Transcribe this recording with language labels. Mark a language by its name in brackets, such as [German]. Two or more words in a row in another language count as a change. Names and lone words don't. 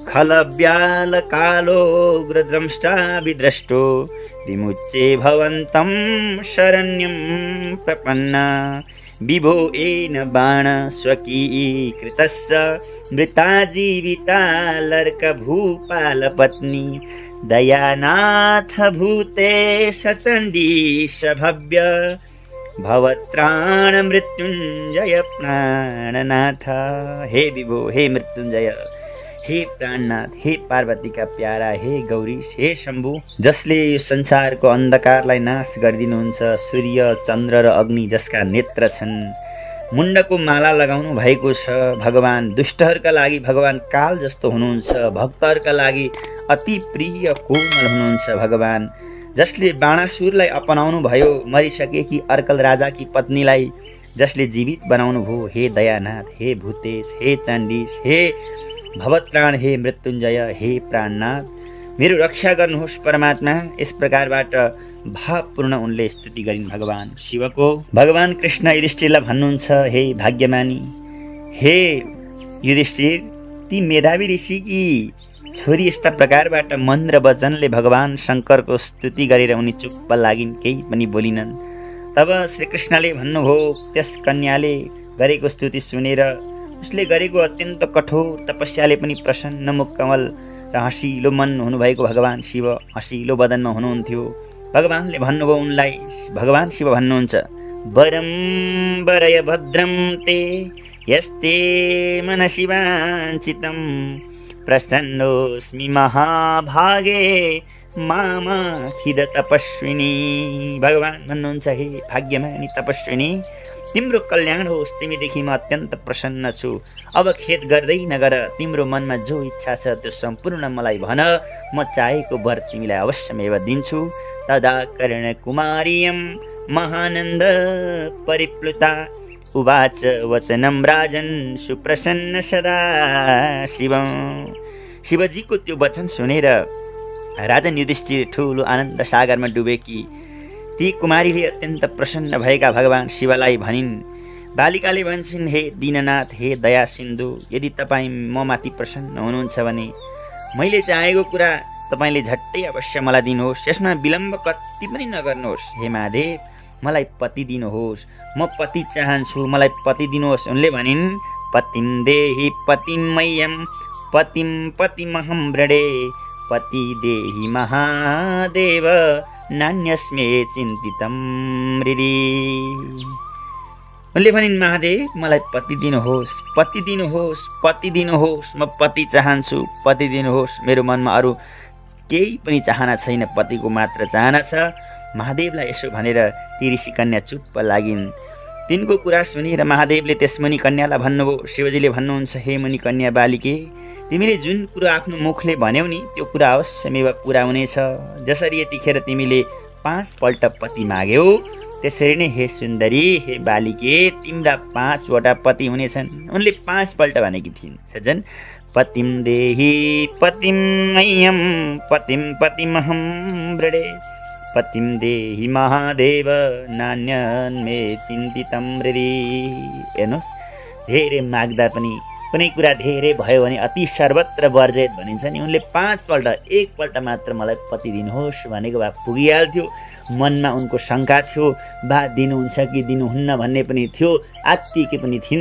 [Sanskrit] खलव्यालकालोग्रद्रंष्टा विद्रष्टो विमुच्ये भवन्तं शरण्यं प्रपन्ना विभो येन बाण स्वकीकृतस्य मृता जीविता लर्कभूपालपत्नी दयानाथ भूते सचण्डीश भव्य भवत्राण मृत्युञ्जय प्राणनाथ। हे विभो, [Nepali] हे मृत्युञ्जय, हे प्राणनाथ, हे पार्वतीका प्यारा, हे गौरीश, हे शम्भु, जसले यो संसारको अन्धकारलाई नाश गरिदिनुहुन्छ, सूर्य चन्द्र र अग्नि जसका नेत्र छन्, मुण्डको माला लगाउनु भएको छ भगवान, दुष्टहरूका लागि भगवान काल जस्तो हुनुहुन्छ, भक्तहरूका लागि अति प्रिय कोमल हुनुहुन्छ भगवान, जसले बाणासुरलाई अपनाउनु भयो, मरिसकेकी अर्कल राजाकी पत्नीलाई जसले जीवित बनाउनु भयो। हे दयानाथ, हे भूतेश, हे चण्डीश, हे भवत्राण, हे मृत्युञ्जय, हे प्राणनाथ, मेरो रक्षा गर्नुहोस् परमात्मा। यस प्रकारबाट भावपूर्ण उनले स्तुति गरिन् भगवान शिवको। भगवान कृष्ण युधिष्ठिरलाई भन्नुहुन्छ, हे भाग्यमानी, हे युधिष्ठिर, ती मेधावी ऋषिकी छोरी यस्ता प्रकारबाट मन्द्र वचनले भगवान शङ्करको स्तुति गरेर उनी चुप्प लागिन्, केही पनि बोलिनन्। तब श्रीकृष्णले भन्नुभयो, त्यस कन्याले गरेको स्तुति सुनेर उसले गरेको अत्यन्त कठोर तपस्याले पनि प्रसन्न मुख कमल र हँसिलो मन हुनुभएको भगवान शिव हँसिलो बदनमा हुनुहुन्थ्यो। भगवानले भन्नुभयो उनलाई, भगवान शिव भन्नुहुन्छ, [Sanskrit] वरम वरय भद्रम ते यस्ते मनसि वाञ्छितं प्रसन्नोऽस्मि महाभागे मामाखिद तपस्विनी। [Nepali] भगवान भन्नुहुन्छ, हे भाग्यमानी तपस्विनी, तिम्रो कल्याण होस्, तिमीदेखि म अत्यन्त प्रसन्न छु। अब खेद गर्दै नगर, तिम्रो मनमा जो इच्छा छ त्यो सम्पूर्ण मलाई भन, म चाहेको वर तिमीलाई अवश्यमेव दिन्छु। [Sanskrit] तदा कर्णकुमारीयं महानन्द परिप्लुता उवाच वचनं राजन् सुप्रसन्न सदा शिवं। [Nepali] शिवजीको त्यो वचन सुनेर राजन युधिष्ठिर ठुलो आनन्द सागरमा डुबेकी ती कुमारीले अत्यन्त प्रसन्न भएका भगवान शिवलाई भनिन्। बालिकाले भन्छन्, हे दीननाथ, हे दया सिन्धु, यदि तपाईँ म माथि प्रसन्न हुनुहुन्छ भने मैले चाहेको कुरा तपाईँले झट्टै अवश्य मलाई दिनुहोस्, यसमा विलम्ब कति पनि नगर्नुहोस्। हे महादेव, मलाई पति दिनुहोस्, म पति चाहन्छु, मलाई पति दिनुहोस्। उनले भनिन्, [Sanskrit] पतिम देहि पतिम मह्यम पतिम पतिमहं व्रडे पति देहि महादेव नान्यस्मे चिन्तितं हृदि। [Nepali] उनले भनिन्, महादेव, मलाई पति दिनुहोस्, पति दिनुहोस्, पति दिनुहोस्, म पति चाहन्छु, पति दिनुहोस्। मेरो मनमा अरू केही पनि चाहना छैन, पतिको मात्र चाहना छ। महादेवलाई यसो भनेर ती ऋषि कन्या चुप्प लागिन्। तिनको कुरा सुनेर महादेवले त्यस मुनि कन्यालाई भन्नुभयो। शिवजीले भन्नुहुन्छ, हे मुनि कन्या बालिके, तिमीले जुन कुरा आफ्नो मुखले भन्यौ नि त्यो कुरा अवश्यमेव पुरा हुनेछ। जसरी यतिखेर तिमीले 5 पल्ट पति माग्यौ, त्यसरी नै हे सुन्दरी, हे बालिके, तिम्रा 5 वटा पति हुनेछन्। उनले 5 पल्ट भनेकी थिइन्। [Sanskrit] सज्जन, पतिम देहि पतिम मह्यम पतिम पतिमहं व्रडे पतिम देहि महादेव नान्यन्मे चिन्तितं हृदि। [Nepali] हेर्नुहोस्, धेरै माग्दा पनि कुनै कुरा धेरै भयो भने [Sanskrit] अति सर्वत्र वर्जित [Nepali] भनिन्छ नि। उनले 5 पल्ट, 1 पल्ट मात्र मलाई पति दिनुहोस् भनेको भए पुगिहाल्थ्यो। मनमा उनको शङ्का थियो, बा दिनुहुन्छ कि दिनुहुन्न भन्ने पनि थियो, आत्तिके पनि थिइन्।